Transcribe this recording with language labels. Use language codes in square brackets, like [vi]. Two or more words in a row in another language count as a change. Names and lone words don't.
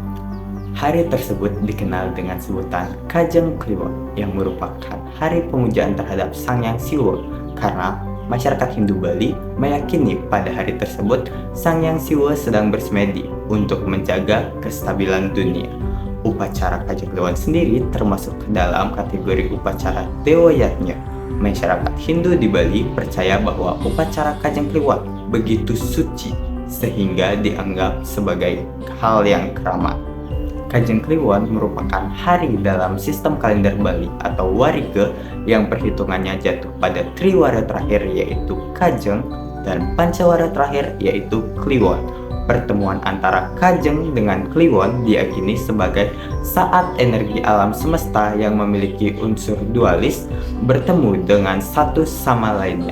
[id] Hari tersebut dikenal dengan sebutan Kajeng Kliwon yang merupakan hari pemujaan terhadap Sang Hyang Siwa karena masyarakat Hindu Bali meyakini pada hari tersebut Sang Hyang Siwa sedang bersemedi untuk menjaga kestabilan dunia. Upacara Kajeng Kliwon sendiri termasuk ke dalam kategori upacara Dewa Yajna. Masyarakat Hindu di Bali percaya bahwa upacara Kajeng Kliwon begitu suci sehingga dianggap sebagai hal yang keramat. Kajeng Kliwon merupakan hari dalam sistem kalender Bali atau Warige yang perhitungannya jatuh pada Triwara terakhir yaitu Kajeng dan Pancawara terakhir yaitu Kliwon. Pertemuan antara Kajeng dengan Kliwon diyakini sebagai saat energi alam semesta yang memiliki unsur dualis bertemu dengan satu sama lainnya.